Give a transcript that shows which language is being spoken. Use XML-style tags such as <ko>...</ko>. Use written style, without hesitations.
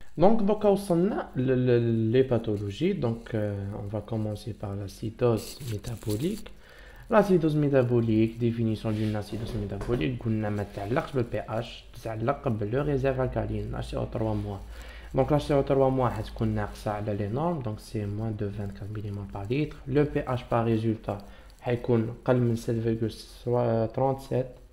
<fr>Donc,</fr> <ar>وصلنا</ar> <fr>les pathologies. On va commencer par l'acidose métabolique. L'acidose métabolique, définition d'une acidose métabolique,</fr> <ar>قلنا ما تعلقش بالبي اتش، تتعلق بالريزيرف الكالين</ar> <fr>HCO3-. Donc la HCO3-</fr> <ar>حتكون ناقصة على</ar> <fr>les normes, donc c'est moins de 24 mmol par litre. Le pH par résultat</fr> <ar>حيكون قل من</ar> <fr>7,37.</fr>